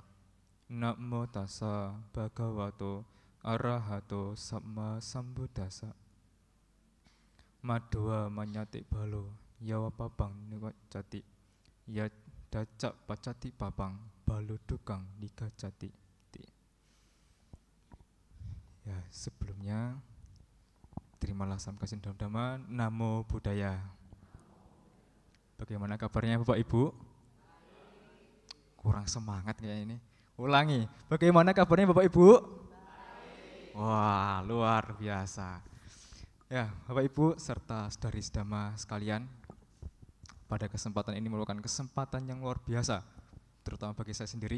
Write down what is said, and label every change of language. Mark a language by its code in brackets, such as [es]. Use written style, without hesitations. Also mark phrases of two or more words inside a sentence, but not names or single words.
[pi] Namo tassa bhagavato arahato samma sambuddhassa. Madhwa manyati balo yawa papang niwa jati. Ya dacak pacati papang balo dukang nika jati. [id] Ya, sebelumnya terimalah salam kasih dan dhamma. [pi] Namo Buddhaya. [id] Bagaimana kabarnya Bapak Ibu? Kurang semangat kayak ini. Ulangi. Bagaimana kabarnya Bapak Ibu? Wah, luar biasa. Ya, Bapak Ibu serta saudari-saudara sekalian, pada kesempatan ini merupakan kesempatan yang luar biasa, terutama bagi saya sendiri.